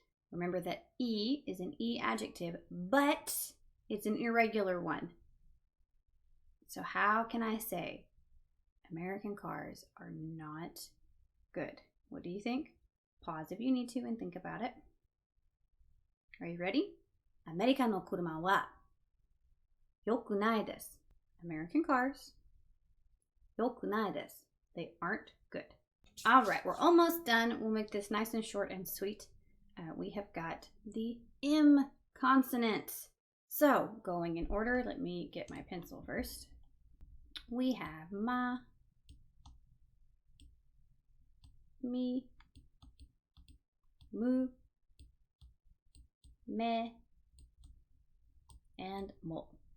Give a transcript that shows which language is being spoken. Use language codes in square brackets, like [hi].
[en] Remember that E is an E adjective, but it's an irregular one. So how can I say American cars are not good. What do you think? Pause if you need to and think about it. Are you ready? [ja] アメリカの車は良くないです。 [en] American cars [ja] 良くないです。 [en] They aren't good. All right, we're almost done. We'll make this nice and short and sweet. We have got the M consonant. So, going in order, let me get my pencil first. We have ma, mi, mu, me, and mo.